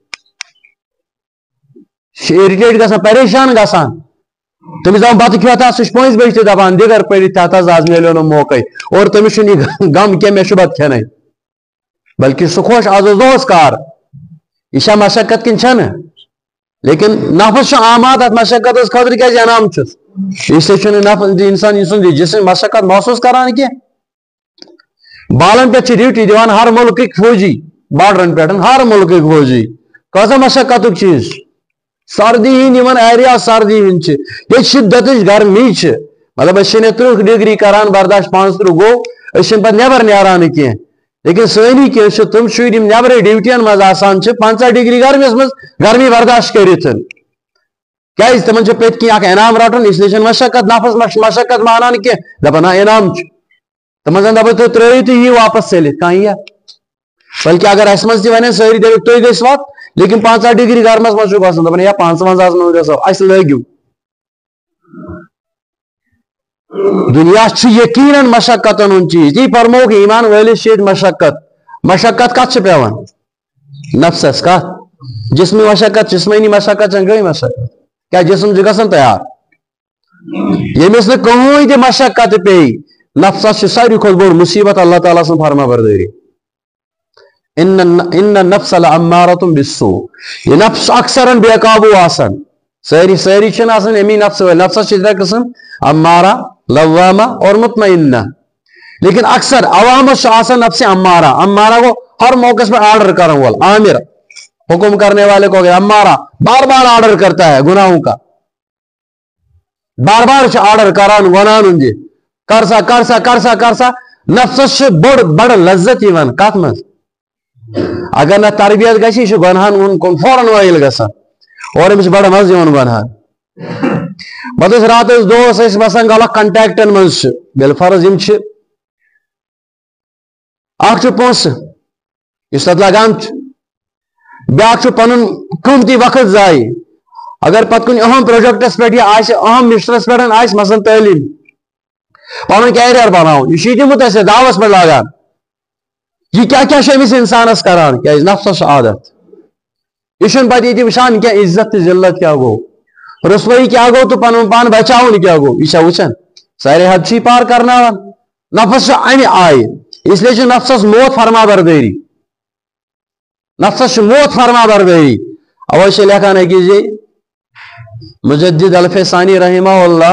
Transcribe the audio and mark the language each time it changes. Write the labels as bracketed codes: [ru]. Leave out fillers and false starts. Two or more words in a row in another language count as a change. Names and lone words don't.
[ks] اِرِٹیٹ گژھان پریشان گژھان تٔمِس دپان بتہٕ کھیوٚوتھا سُہ چھُ 5 بجہِ تہِ دپان دِگر پٔرِتھ تتھ حظ آز میلیو نہٕ موقعے اور تٔمِس چھُنہٕ یہِ غم کینٛہہ مےٚ چھُ بتہٕ کھٮ۪نٕے بلکہِ سُہ خۄش آز اوس دۄہس کار یہِ چھا مشقت کِنہٕ چھنہٕ لیکن نفس چھُ آماد اتھ مشقتس خٲطرٕ کیازِ انعام چھُس [ur] اس لیے [ks] چھُنہٕ نفس انسان سُنٛد جسم مشقت محسوٗس کران کینٛہہ بالن پٮ۪ٹھ چھِ ڈیوٹی دِوان ہر مُلکٕکۍ فوجی باڈرن پٮ۪ٹھ ہر مُلکٕکۍ فوجی کۭژاہ مشقتُک چیٖز سردی ہٕنٛدۍ یِمن ایریا سردی ہٕنٛدۍ چھِ ییٚتہِ شِدتٕچ گرمی چھِ مطلب أسۍ چھِنہٕ 30 ڈگری کران برداشت 35 گوٚو أسۍ چھِنہٕ پتہٕ نٮ۪بر نیران کینٛہہ لیکن سٲنی کینٛہہ چھِ تِم شُرۍ یِم نٮ۪برٕے ڈیوٹین منٛز آسان چھِ 50 ڈگری گرمیس منٛز گرمی برداشت کٔرِتھ کیازِ تِمن چھُ پٔتۍ کِنۍ اکھ انعام رٹُن [ur] اس لیے [ks] چھنہٕ مشقت نفس مشقت مانان کینٛہہ دپان نہ انعام چھُ تِمن زن دپو تُہۍ ترٛٲیِو تہٕ یِیِو واپس ژٔلِتھ کانٛہہ یِیا بلکہِ اگر اسہِ منٛز تہِ ونن سٲری دپکھ تُہۍ گٔژھِو وتھ لیکن 50 ڈگری گرمس منٛز چھُ گژھُن دپان یا 55 منٛز گژھو اسہِ لٲگِو دُنیا چھُ یقیٖنن مشقتن ہُنٛد چیٖز تی فرمووُکھ ایمان وٲلِس چھِ ییٚتہِ مشقت کتھ چھِ پیوان نفسس کتھ جسمی مشقت جسمٲنی مشقت چھنہٕ گٔے مشقت کیٛاہ جسم چھُ گژھان تیار ییٚمِس نہٕ کٕہٕنۍ تہِ مشقت پیٚیہِ نفسس چھِ ساروی کھۄتہٕ بوٚڑ مُصیبت اللہ تعالیٰ سٕنٛز فرما بردٲری [ar] ان النفس لامارۃ بالسوء [ks] یہ نفس اکثرن بے قابو آسان سٲری چھِنہٕ آسان امی نفس وٲلۍ نفسس چھِ 3 قٕسم امارہ لوامہ اور مطمئنہ لیکن اکثر عوامس چھُ آسان نفس امارہ گوٚو ہر موقعس پہ آرڈر کرن وول عامر [ur] حکم کرنے والے کو گیا [ks] امارہ [ur] بار بار آرڈر کرتا ہے گناہوں کا [ks] بار بار آرڈر کران ونان دِ کرسا کرسا کرسا کرسا نفسس چھِ بڑ لذت یِوان کتھ منٛز اگر نہ تربیت گژھِ یہِ چھُ گۄنہن کُن فوراً وٲیِل گژھان اور أمِس چھُ بڑٕ مزٕ یِوان گۄنہن پتہٕ ٲسۍ راتس دوس ٲسۍ باسان غلط کنٹیکٹن منٛز چھِ بالفرض یِم چھِ اکھ چھُ پونٛسہٕ یُس تتھ لگان چھُ بیاکھ چھُ پنُن قۭمتی وقت ضایہِ اگر پتہٕ کُنہِ اہم پروجیکٹس پٮ۪ٹھ یہِ آسہِ اہم مِشنس پٮ۪ٹھ آسہِ مثلاً تعلیٖم پنُن کیریر بناوُن یہِ چھُ یہِ تہِ مُتٲثر دعوس پٮ۪ٹھ لاگان یہ کیا کیا چھُ أمِس انسانس کران کیازِ نفسس چھُ عادت یہِ چھُنہٕ پتہٕ ییٚتہِ وٕچھان کینٛہہ عزت تہٕ ذلت کیاہ گوٚو رسوٲیی کیاہ گوٚو تہٕ پنُن پان بچاوُن کیاہ گوٚو یہِ چھا وٕچھان سارے حد چھُ یہِ پار کرناوان نفس چھُ امہِ آیہِ [ur] اس لیے [ks] چھُ نفسس موت فرما بردٲری نفسس چھُ موت فرما بردٲری اوے چھِ لیکھان أکِس جایہِ مجدد الفسانی رحمہ اللہ